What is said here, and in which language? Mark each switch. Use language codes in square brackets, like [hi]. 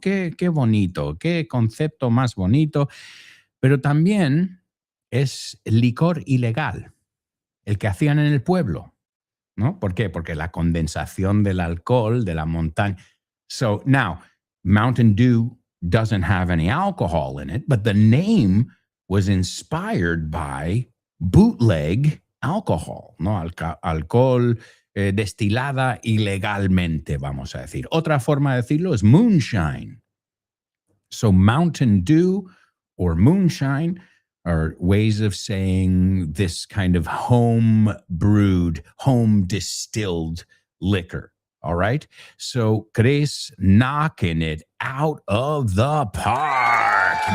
[es] Qué bonito, qué concepto más bonito. Pero también es licor ilegal, el que hacían en el pueblo, ¿no? ¿Por qué? Porque la condensación del alcohol de la montaña. [en] So now, Mountain Dew doesn't have any alcohol in it, but the name was inspired by bootleg alcohol, [es] ¿no? Alcohol destilada ilegalmente, vamos a decir. Otra forma de decirlo es moonshine. [en] So Mountain Dew or moonshine are ways of saying this kind of home brewed, home distilled liquor. All right. So Chris knocking it out of the park.